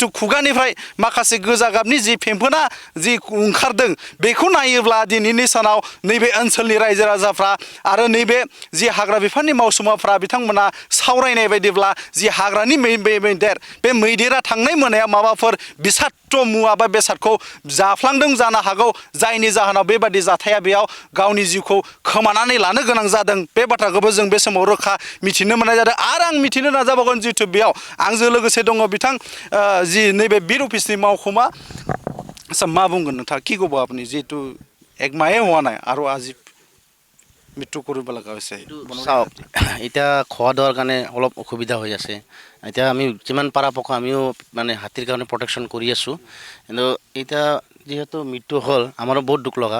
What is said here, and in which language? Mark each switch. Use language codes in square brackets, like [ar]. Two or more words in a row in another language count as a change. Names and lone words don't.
[brx] खुगानिफ्राय माखासे गोजा गाबनि जि फेम्फोना जि ओंखारदों बेखौ नायोब्ला दिनैनि सानाव नैबे ओनसोलनि रायजो राजाफ्रा आरो नैबे जि हाग्रा बिफाननि मावसुमाफ्रा बिथांमोना सावरायनाय बायदिब्ला जि हाग्रानि मैदेर, बे मैदेरा थांनाय मोनायाव माबाफोर बिषाक्त मुवा बा बेसादखौ जाफ्लांदों जानो हागौ, जायनि जाहोनाव बेबादि जाथाया बेयाव गावनि जिउखौ खोमानानै लानो गोनां जादों। बे बाथ्राखौबो जों बे समाव रोखा मिथिनो मोननाय जादों। आरो आं मिथिनो नाजाबावगोन जितु बेयाव आंजों लोगोसे दङ बिथां जि नैबे बिट अफिसनि मावखुमा। [as] আচ্ছা মা বুঙ্গন নথা কি ক'ব আপুনি যেহেতু এক মাহে হোৱা নাই আৰু আজি মৃত্যু কৰিব লগা হৈছে? চাওক, এতিয়া খোৱা দোৱাৰ কাৰণে অলপ অসুবিধা হৈ আছে। এতিয়া আমি যিমান পৰাপক্ষে আমিও মানে হাতীৰ কাৰণে প্ৰটেকশ্যন কৰি আছোঁ। কিন্তু এতিয়া যিহেতু মৃত্যু হ'ল আমাৰো বহুত দুখ লগা।